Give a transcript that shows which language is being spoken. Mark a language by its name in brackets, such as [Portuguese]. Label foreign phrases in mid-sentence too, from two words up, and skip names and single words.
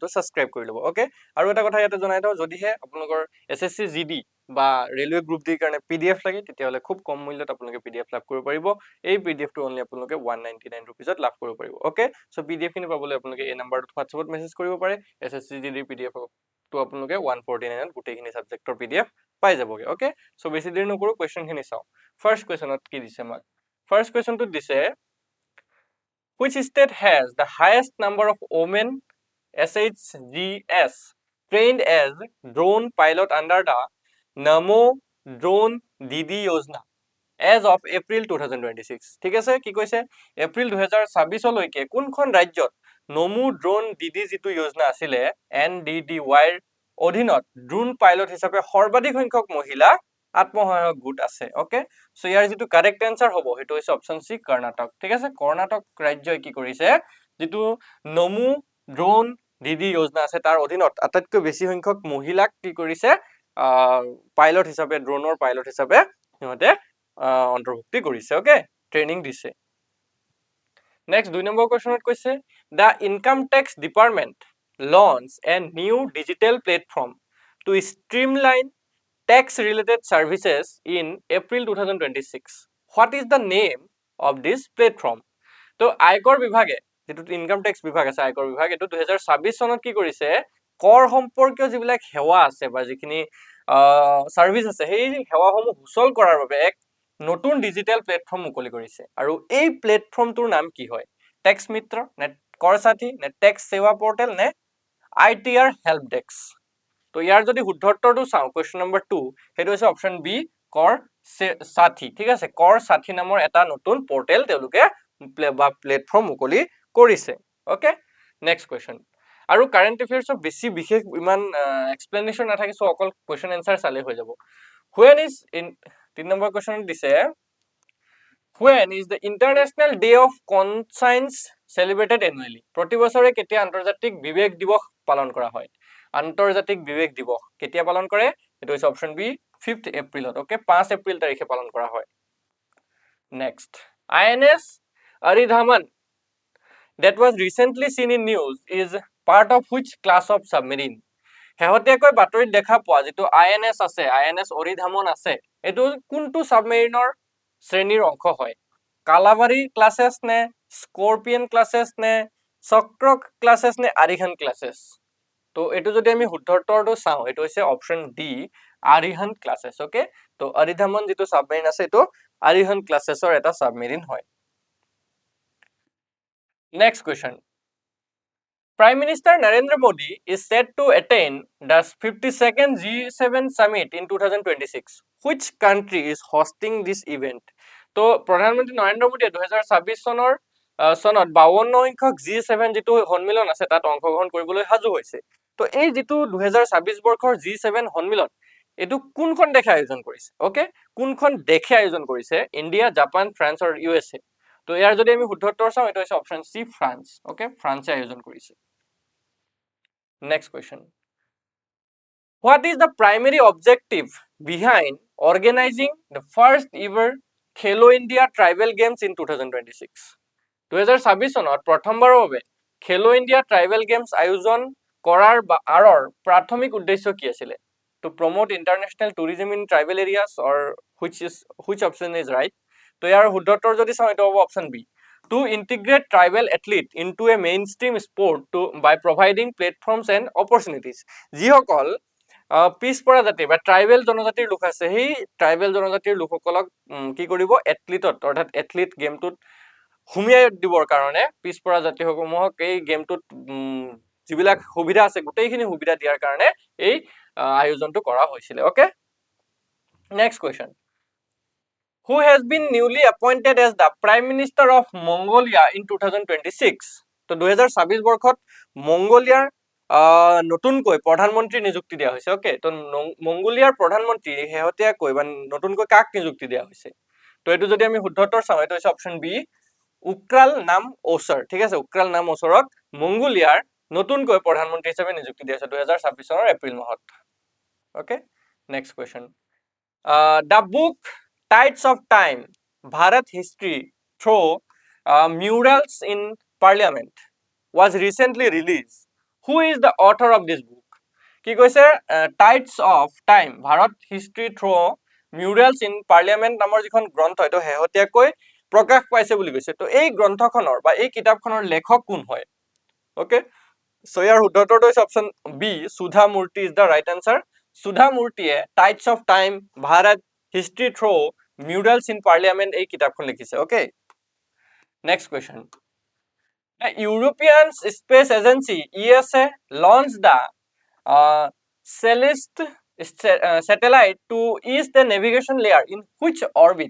[Assamese] সাবস্ক্ৰাইব কৰি ল'ব ওকে আৰু এটা কথা ইয়াতে জনাই দিওঁ যদিহে আপোনালোকৰ এছএছসি জিডি বা ৰেলৱে গ্ৰুপ ডিৰ কাৰণে পিডিএফ লাগে তেতিয়াহ'লে খুব কম মূল্যত আপোনালোকে পিডিএফ লাভ কৰিব পাৰিব এই পিডিএফটো অনলি আপোনালোকে 199 ৰুপিজত লাভ কৰিব পাৰিব [English] okay so [Assamese] পিডিএফ খিনি পাবলৈ আপোনালোকে এই নম্বৰটোত হোৱাটছএপত মেছেজ কৰিব পাৰে এছএছসি জিডিৰ পিডিএফ তো আপোনালোকে 149 ত গোটেইখিনি সাবজেক্টৰ পিডিএফ পাই যাবগে [English] okay so [Assamese] বেছি দেৰি নকৰো কোৱেশ্চনখিনি চাও [English] first question [Assamese] কি দিছে আমাক [English] first question [Assamese] দিছে [English] which state has the highest number of women SHGS trained as drone pilot under the Namo Drone Didi Yojana as of April 2026 [Assamese] ঠিক আছে কি কৈছে এপ্ৰিল 2026 লৈকে কোনখন ৰাজ্যত নমো ড্ৰোন দিদি যিটো যোজনা আছিলে NDDY ৰ অধীনত ড্ৰোন পাইলট হিচাপে সৰ্বাধিক সংখ্যক মহিলা আত্মসহায়ক গোট আছে [English] okay so [Assamese] ইয়াৰ যেটো [English] correct answer [Assamese] হ'ব হেতু হৈছে [English] option C [Assamese] কৰ্ণাটক ঠিক আছে কৰ্ণাটক ৰাজ্যই কি কৰিছে যেটো নমো ড্ৰোন দিদি যোজনা আছে তাৰ অধীনত আটাইতকৈ বেছি সংখ্যক মহিলাক কি কৰিছে পাইলট হিচাপে ড্ৰোনৰ পাইলট হিচাপে সিহঁতে অন্তৰ্ভুক্তি কৰিছে ওকে ট্ৰেনিং দিছে [English] next 2 number question কৈছে the income tax department launch a new digital platform to streamline tax related services in April 2026 what is the name of this platform [Assamese] তো আয়কৰ বিভাগে যেটো ইনকাম টেক্স বিভাগ আছে আয়কৰ বিভাগ এটো 2026 চনত কি কৰিছে কৰ সম্পৰ্কীয় যিবিলাক সেৱা আছে বা যিখিনি সাৰ্ভিস আছে সেই সেৱাসমূহ সুচল কৰাৰ বাবে এক নতুন [English] digital platform [Assamese] মুকলি কৰিছে আৰু এই প্লেটফৰ্মটোৰ নাম কি হয় টেক্স মিত্ৰ নে কৰ সাথী নে টেক্স সেৱা পোৰ্টেল নে ITR হেল্প ডেস্ক তো ইয়াৰ যদি শুদ্ধ উত্তৰটো চাও [English] question number 2 [Assamese] হেতু হৈছে [English] option B [Assamese] কৰ সাথী ঠিক আছে কৰ সাথী নামৰ এটা নতুন পোৰ্টেল তেওঁলোকে বা প্লেটফৰ্ম মুকলি কৰিছে [English] okay next question [Assamese] আৰু [English] current affairs [Assamese] বেছি বিশেষ ইমান এক্সপ্লেনেশন নাথাকে সো অকল [English] question answer [Assamese] চালে হৈ যাব [English] when is in [Assamese] 3 [English] number question [Assamese] দিছে [English] when is the international day of conscience celebrated annually [Assamese] প্ৰতি বছৰে কেতিয়া আন্তৰ্জাতিক বিবেক দিৱস পালন কৰা হয় আন্তৰ্জাতিক বিবেক দিৱস কেতিয়া পালন কৰে এটো হৈছে [English] option B [Assamese] 5th এপ্ৰিলত ওকে 5 এপ্ৰিল তাৰিখে পালন কৰা হয় নেক্সট [English] INS Aridhaman that was recently seen in news is part of which class of [Assamese] submarine হেহতিয়াকৈ বাতৰিত দেখা পোৱা যেটো INS আছে INS অৰিধামন আছে এটো কোনটো সাবমেৰিনৰ শ্ৰেণীৰ অংশ হয় কালাবাৰী ক্লাসেস নে স্কৰপিয়ন ক্লাসেস নে চক্ৰ ক্লাসেস নে আৰিহান ক্লাসেস তো এটো যদি আমি শুদ্ধ উত্তৰটো চাও এটো হৈছে [English] option D [Assamese] আৰিহান ক্লাসেস ওকে তো অৰিধামন যেটো সাবমেৰিন আছে এটো আৰিহান ক্লাসেসৰ এটা সাবমেৰিন হয় [English] next question Prime Minister Narendra Modi is set to attend the 52nd G7 summit in 2026. Which country is hosting this event? [Assamese] তো প্ৰধানমন্ত্ৰী নৰেন্দ্ৰ মোদীয়ে 2026 চনৰ সনত 52 সংখ্যক G7 যেটো সন্মিলন আছে তাত অংশগ্ৰহণ কৰিবলৈ সাজু হৈছে তো এই যেটো 2026 বৰ্ষৰ G7 সন্মিলন এটো কোনখন দেশে আয়োজন কৰিছে ওকে কোনখন দেশে আয়োজন কৰিছে ইন্ডিয়া জাপান ফ্ৰান্স আৰু USA তো ইয়াৰ যদি আমি শুদ্ধ উত্তৰ চাও এটা হৈছে [English] option C [Assamese] ফ্ৰান্স ওকে ফ্ৰান্সে আয়োজন কৰিছে [English] Next question. What is the primary objective behind organizing the first ever Khelo India Tribal Games in 2026? [Assamese] 2026 চনত প্ৰথমবাৰৰ বাবে Khelo India Tribal Games আয়োজন কৰাৰ আৰৰ প্ৰাথমিক উদ্দেশ্য কি আছিল? [English] To promote international tourism in tribal areas or which option is right? [Assamese] তো ইয়াৰ শুদ্ধ উত্তৰ যদি চাও এটা হ'ব [English] option B to integrate tribal athlete into a mainstream sport by providing platforms and opportunities [Assamese] যিসকল পিছপৰা জাতি বা ট্ৰাইবেল জনজাতিৰ লোক আছে সেই ট্ৰাইবেল জনজাতিৰ লোকসকলক কি কৰিব এথলিটত অৰ্থাৎ [English] athlete game [Assamese] হুমিয়াই দিবৰ কাৰণে পিছপৰা জাতিসমূহক এই গেমটোত যিবিলাক সুবিধা আছে গোটেইখিনি সুবিধা দিয়াৰ কাৰণে এই আয়োজনটো কৰা হৈছিল [English] okay next question Who has been newly appointed as the Prime Minister of Mongolia in 2026? [Assamese] তো 2026 বৰ্ষত মংগোলিয়াৰ নতুনকৈ প্ৰধানমন্ত্ৰী নিযুক্তি দিয়া হৈছে ওকে তো মংগোলিয়াৰ প্ৰধানমন্ত্ৰী শেহতীয়াকৈ বা নতুনকৈ কাক নিযুক্তি দিয়া হৈছে তো এইটো যদি আমি শুদ্ধ উত্তৰ চাওঁ এইটো হৈছে [English] option B [Assamese] উক্ৰাল নাম ওচৰ ঠিক আছে উক্ৰাল নাম ওচৰক মংগোলিয়াৰ নতুনকৈ প্ৰধানমন্ত্ৰী হিচাপে নিযুক্তি দিয়া হৈছে 2026 চনৰ এপ্ৰিল মাহত [English] okay next question the book Tides of Time Bharat History Through Murals in Parliament was recently released. Who is the author of this book? [Assamese] কি কৈছে Tides of Time Bharat History Through Murals in Parliament নামৰ যিখন গ্ৰন্থ এটো হেহতিয়াকৈ প্ৰকাশ পাইছে বুলি কৈছে তো এই গ্ৰন্থখনৰ বা এই কিতাপখনৰ লেখক কোন হয় [English] okay so [Assamese] ইয়াৰ শুদ্ধ উত্তৰটো হৈছে [English] option B [Assamese] সুধা মূৰ্তি [English] is the right answer [Assamese] সুধা মূৰ্তিয়ে টাইডছ অফ টাইম ভাৰত হিষ্ট্ৰী থ্ৰু মিউৰালছ ইন পাৰ্লিয়ামেণ্ট এই কিতাপখন লিখিছে [English] okay next question European Space Agency ESA launched the Celeste satellite to ease the navigation layer in which orbit?